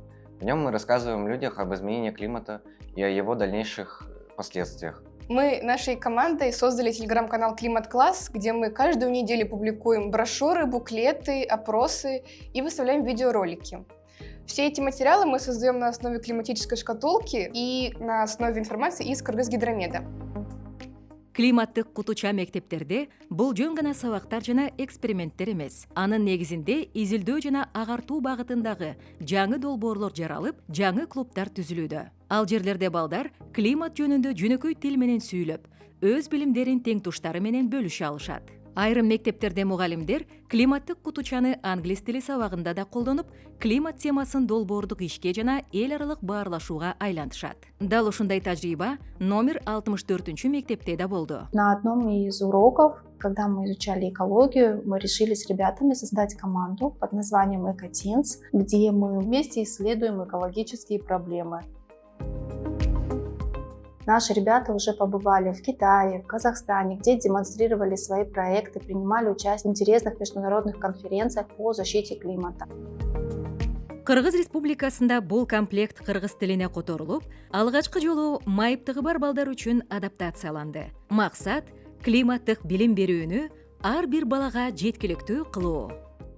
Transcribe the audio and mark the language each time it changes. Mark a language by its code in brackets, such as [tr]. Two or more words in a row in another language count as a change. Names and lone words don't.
[ru] В нем мы рассказываем людям об изменении климата и о его дальнейших последствиях. Мы нашей командой создали телеграм-канал «Климат-класс», где мы каждую неделю публикуем брошюры, буклеты, опросы и выставляем видеоролики. Все эти материалы мы создаем на основе климатической шкатулки и на основе информации из Кыргызгидромеда. [ky] Климаттык кутуча мектептерде бул жөн гана сабактар жана эксперименттер эмес. Анын негизинде изилдөө жана агартуу багытындагы жаңы долбоорлор жаралып, жаңы клубдар түзүлүүдө. Ал жерлерде балдар климат жөнүндө жөнөкөй тил менен сүйлөп, өз билимдерин тең туштары менен бөлүшө алышат. Айрым мектептерде мугалимдер климаттык кутучаны англис тили сабагында да колдонуп, климат темасын долбоордук ишке жана эл аралык баарлашууга айлантышат. Дал ушундай тажрыйба номер 64 мектепте да болду. [ru] На одном из уроков, когда мы изучали экологию, мы решили с ребятами создать команду под названием «Экотинс», где мы вместе исследуем экологические проблемы. Наши ребята уже побывали в Китае, в Казахстане, где демонстрировали свои проекты, принимали участие в интересных международных конференциях по защите климата. [ky] Кыргыз Республикасында бул комплект кыргыз тилине которулуп, алгачкы жолу майыптыгы бар балдар үчүн адаптацияланды. Максат климаттык билим берүүнү ар бир балага жеткиликтүү кылуу.